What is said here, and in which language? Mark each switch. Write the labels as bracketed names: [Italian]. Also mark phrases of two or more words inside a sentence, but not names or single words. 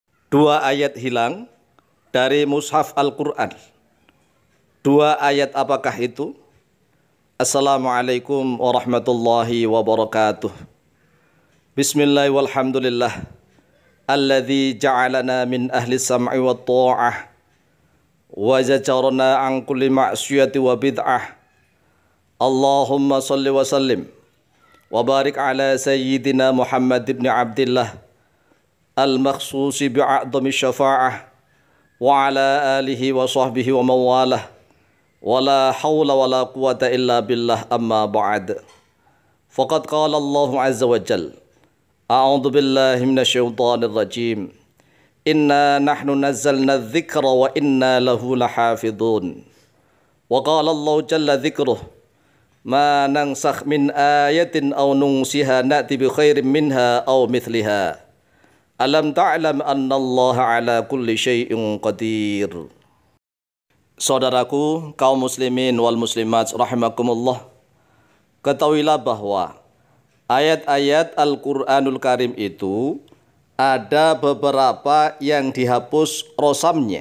[Indonesian] Dua ayat hilang dari mushaf Al-Quran. Dua ayat apakah itu? [Arabic] السلام عليكم ورحمة الله وبركاته. بسم الله والحمد لله. الذي جعلنا من أهل السمع والطاعة وزجرنا عن كل معصية وبدعة. اللهم صل وسلم وبارك على سيدنا محمد بن عبد الله المخصوص بأعظم الشفاعة وعلى آله وصحبه وموالاه ولا حول ولا قوة إلا بالله أما بعد. فقد قال الله عز وجل، أعوذ بالله من الشيطان الرجيم، إنا نحن نزلنا الذكر وإنا له لحافظون. وقال الله جل ذكره، ما ننسخ من آية أو ننسها نأت بخير منها أو مثلها. ألم تعلم أن الله على كل شيء قدير. [Indonesian] Saudaraku kaum [Arabic] المسلمين والمسلمات رحمكم الله, [Indonesian] ketahuilah bahwa ayat-ayat Al-Qur'anul Karim itu ada beberapa yang dihapus rosamnya.